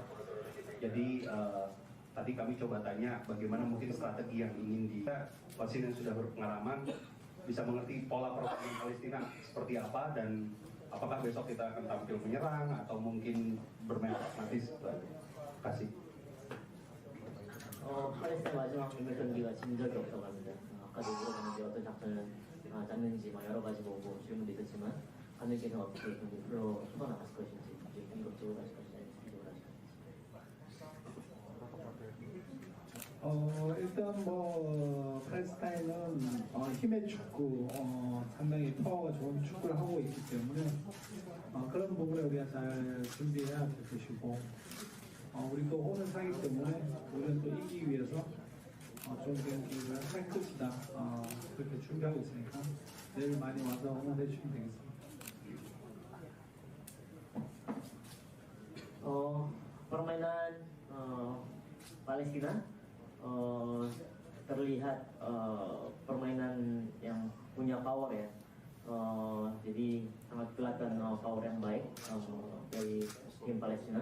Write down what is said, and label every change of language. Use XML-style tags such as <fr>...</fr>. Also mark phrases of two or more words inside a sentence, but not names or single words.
<id>Jadi tadi kami coba tanya bagaimana mungkin strategi yang ingin Coach Shin yang sudah berpengalaman bisa mengerti pola pertandingan Palestina seperti apa, dan apakah besok kita akan tampil menyerang atau mungkin bermain pragmatis. Terima kasih.</id> <ko>팔레스타인 마지막 국내 경기가 진 적이 없다고 합니다. 아까도 물어봤는데 어떤 작전을 짰는지 여러 가지 보고 질문도 있었지만 감독님께서 어떻게 경기로 풀어나갔을 것인지, 공격적으로 하실 것인지, 수비적으로 하실 것인지. 일단 팔레스타인은 힘의 축구, 상당히 파워가 좋은 축구를 하고 있기 때문에 그런 부분에 우리가 잘 준비해야 될 것이고, 우리 또 오는 상이기 때문에 우리는 또 이기기 위해서 좋은 경기를 할 것이다, 그렇게 준비하고 있으니까 내일 많이 와서 응원해 주시면 되겠습니다.</ko> <id>Permainan Palestina terlihat permainan yang punya power ya. Jadi sangat kelihatan power yang baik dari tim Palestina.</id>